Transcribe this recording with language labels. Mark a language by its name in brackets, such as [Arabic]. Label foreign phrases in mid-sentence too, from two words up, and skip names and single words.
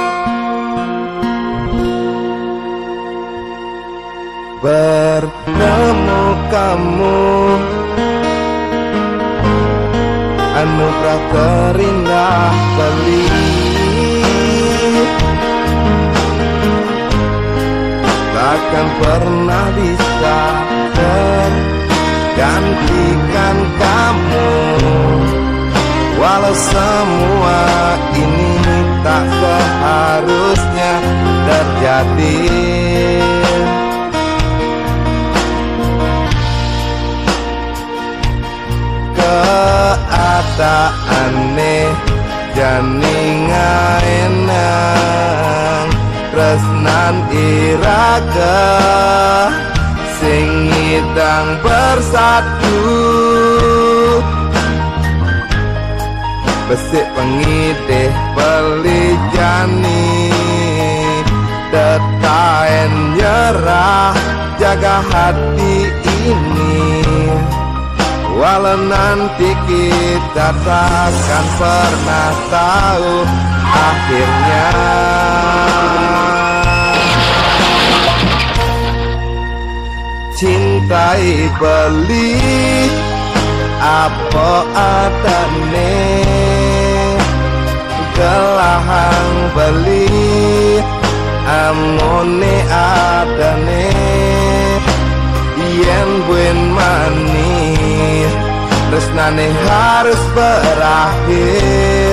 [Indonesian] Bertemu kamu anugerah terindah beli, takkan pernah bisa tergantikan kamu, walau semua hadir. [Balinese] Keadaane jani ngaenang tresnan iraga sing ngidang bersatu. Besik pengitih pelijani tetaen nyerah jaga [Indonesian] hati ini. Walau nanti kita takkan pernah tahu akhirnya. [Balinese] Cintai beli apa adane, gelahang beli amone adane. Yen buen manis tresnane [Indonesian] harus berakhir.